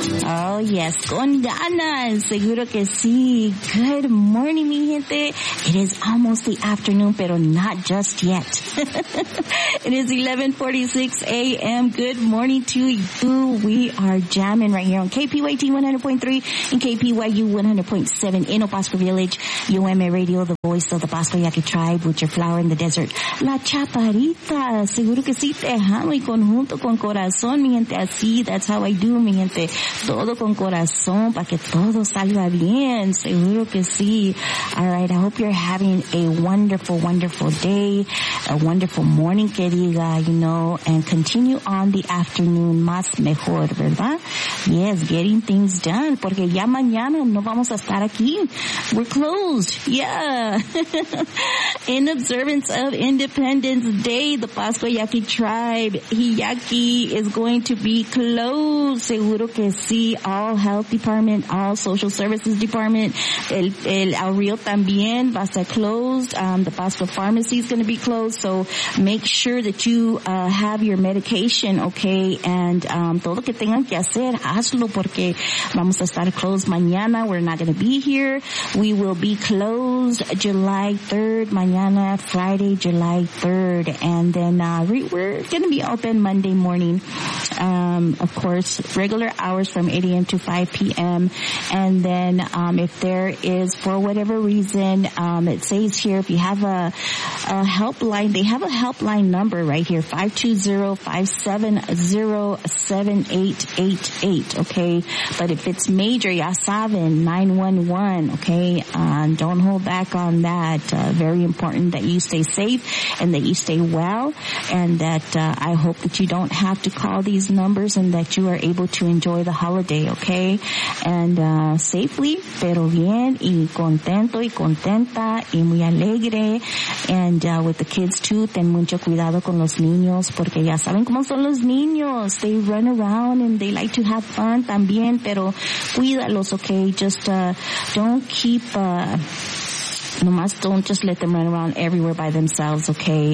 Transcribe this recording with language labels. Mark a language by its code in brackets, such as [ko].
[es] Oh, yes, con ganas, seguro que sí. [en] Good morning, [es] mi gente. [en] It is almost the afternoon, [es] pero [en] not just yet. It is 11:46 a.m. Good morning to you. We are jamming right here on KPYT 100.3 and KPYU 100.7 in El Pasco Village. UMA Radio, the voice of the Pasco Yaqui Tribe, with your flower in the desert. [es] La Chaparita, seguro que sí, tejano y conjunto con corazón, mi gente. Así, [en] that's how I do, [es] mi gente. Todo con corazón para que todo salga bien. Seguro que sí. [en] All right. I hope you're having a wonderful, wonderful day. A wonderful morning, [es] que diga, [en] you know. And continue on the afternoon [es] más mejor, ¿verdad? [en] Yes, getting things done. [es] Porque ya mañana no vamos a estar aquí. [en] We're closed. Yeah. In observance of Independence Day, the Pascua Yaqui Tribe, Yaqui, is going to be closed. [es] Seguro que sí. [en] See all health department, all social services department, [es] el Rio también va a ser [en] closed. The Pasco pharmacy is going to be closed. So make sure that you have your medication, okay? And [es] todo lo que tengan que hacer, hazlo, porque vamos a estar [en] closed [es] mañana. [en] We're not going to be here. We will be closed July 3rd, [es] mañana, [en] Friday, July 3rd. And then we're going to be open Monday morning. Of course, regular hours from 8 a.m. to 5 p.m. And then if there is, for whatever reason, it says here, if you have a helpline, they have a helpline number right here, 520-570-7888, okay? But if it's major, [es] ya saben, [en] 911, okay? Don't hold back on that. Very important that you stay safe and that you stay well, and that I hope that you don't have to call these numbers and that you are able to enjoy the holiday, okay? And safely, [es] pero bien, y contento y contenta y muy alegre. [en] And with the kids too, [es] ten mucho cuidado con los niños, porque ya saben cómo son los niños. [en] They run around and they like to have fun [es] también, pero cuídalos, [en] okay? Just don't keep [es] nomás [en] don't just let them run around everywhere by themselves, okay?